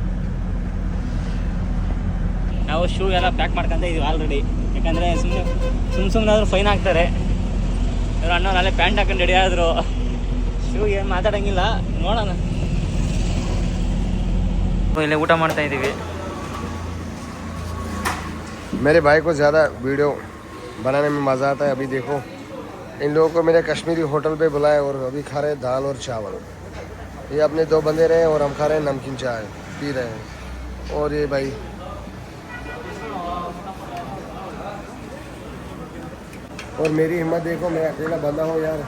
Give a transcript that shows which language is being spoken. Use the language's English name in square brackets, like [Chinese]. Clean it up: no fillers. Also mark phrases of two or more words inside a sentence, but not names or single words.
[Kannada] ನಾವು ಶೂ ಎಲ್ಲ ಪ್ಯಾಕ್ ಮಾಡ್ಕೊಂತ ಇದೀವಿ ಆಲ್ರೆಡಿ. ಯಾಕಂದರೆ ಸುಮ್ಮನೆ ಆದರೂ ಫೈನ್ ಹಾಕ್ತಾರೆ. ಇವರು ಅಣ್ಣ ಅಲ್ಲೇ ಪ್ಯಾಂಟ್ ಹಾಕೊಂಡು ರೆಡಿ ಆದರು. ಶೂ ಏನು ಮಾತಾಡೋಂಗಿಲ್ಲ, ನೋಡೋಣ. ಇಲ್ಲೇ ಊಟ ಮಾಡ್ತಾ ಇದ್ದೀವಿ. [Hindi] मेरे भाई को ज़्यादा वीडियो बनाने में मज़ा आता है. अभी देखो इन लोगों को मेरे कश्मीरी होटल पे बुलाया और अभी खा रहे हैं दाल और चावल. ये अपने 2 बंदे रहे और हम खा रहे हैं नमकीन चाय पी रहे हैं. और ये भाई और मेरी हिम्मत देखो, मैं अकेला बंदा हूँ यार.